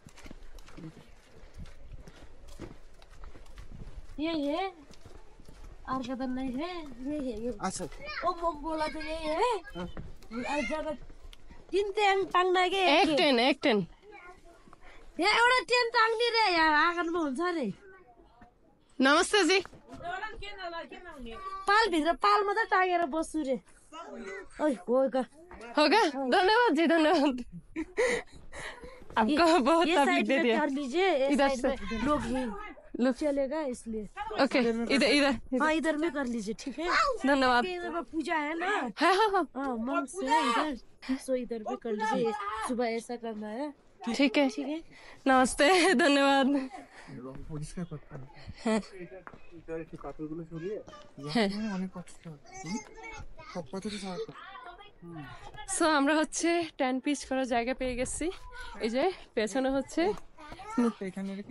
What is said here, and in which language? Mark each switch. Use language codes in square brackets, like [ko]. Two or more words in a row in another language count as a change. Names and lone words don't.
[hi] ये है और कदम नहीं है, ये है ये। अच्छा वो बोला तो ये है और जगह तीन टेन टांगना के एक टेन [ne] ये एउटा टेन टांगनी रे यार, आँगनमा हुन्छ रे। [hi] नमस्ते जी। [ne] पाल भित्र पाल मात्रै टाँगेर बस्छु रे। ओइ [hi] हो गया, धन्यवाद जी, धन्यवाद। आपको बहुत ये तकलीफ साइड दे में दिया। कर लीजिए, ये इधर साइड से। में लोग चलेगा इसलिए। ओके, इधर इधर हाँ इधर में कर लीजिए, ठीक है। धन्यवाद। इधर में पूजा है ना, हाँ हाँ हाँ हाँ मंक्स है इधर, सो इधर में कर लीजिए। सुबह ऐसा करना है, ठीक है ठीक है। नमस्ते, धन्यवाद। [bn] পরিষ্কার করতে হবে। হ্যাঁ ইদার একটু পাথরগুলো সরিয়ে হ্যাঁ। অনেক কষ্ট সব পাথরই সারাতে। সো আমরা হচ্ছে 10 পিচ করার জায়গা পেয়ে গেছি। এই যে পেছনে হচ্ছে এখানে রেখে